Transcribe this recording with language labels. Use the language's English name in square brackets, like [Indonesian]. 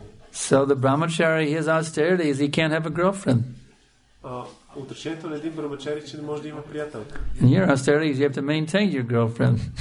[English] So the brahmachari, his austerity is he can't have a girlfriend. [Bulgarian] Отречението на един брамачари, че не може да има приятелка. [English] And your austerity is you have to maintain your girlfriend.